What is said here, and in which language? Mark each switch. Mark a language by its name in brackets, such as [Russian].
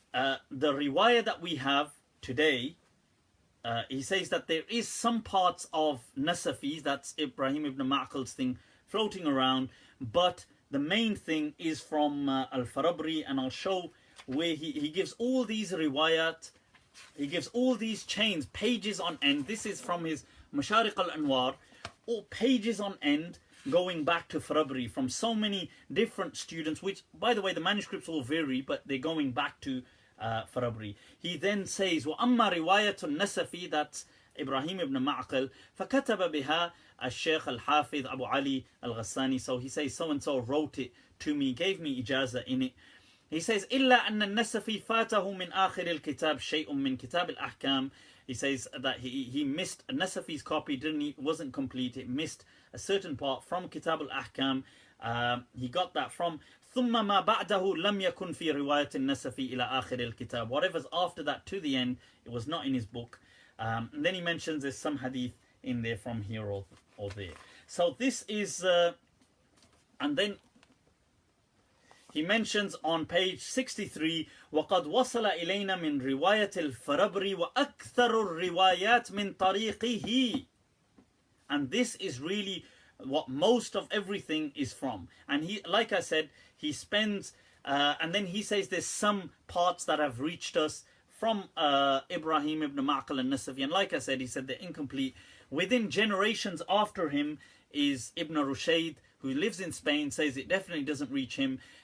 [English] the riwayah that we have today, he says that there is some parts of Nasafi, that's Ibrahim ibn Ma'qal's thing, floating around, but the main thing is from Al-Farabri, and I'll show where he gives all these riwayat, he gives all these chains, pages on end. This is from his Mashariq al-Anwar, all pages on end, going back to Farabri from so many different students, which, by the way, the manuscripts all vary, but they're going back to Farabri. He then says, [Arabic] وَأَمَّا رِوَايَةُ النَّسَفِي, [English] that's [Arabic] Ibrahim ibn Ma'qal, فَكَتَبَ بِهَا الشيخ الحافظ أبو علي الغساني. [English] So he says, so-and-so wrote it to me, gave me ijaza in it. He says, [Arabic] إِلَّا أَنَّ النَّسَفِي فَاتَهُ مِنْ آخِرِ الْكِتَابِ شَيْءٌ مِنْ كِتَابِ الْأَحْكَامِ. [English] He says that he missed Nasafi's copy, wasn't complete, it missed a certain part from Kitab al-Ahkam. He got that from [Arabic] ثُمَّ مَا بَعْدَهُ لَمْ يَكُنْ فِي رِوَايَةِ النَّسَفِي إِلَى آخِرِ الْكِتَابِ. [English] Whatever's after that to the end, it was not in his book. And then he mentions there's some hadith in there from here or there. So this is, and then he mentions on page 63, [Arabic] وَقَدْ وَصَلَ إِلَيْنَا مِنْ رِوَايَةِ الْفَرَبْرِ وَأَكْثَرُ الرِّوَايَاتِ مِنْ طَرِيقِهِ. [English] And this is really what most of everything is from. And he, like I said, he spends, and then he says there's some parts that have reached us from Ibrahim ibn Ma'qal al-Nasafi. And like I said, he said they're incomplete. Within generations after him is Ibn Rushayd, who lives in Spain, says it definitely doesn't reach him.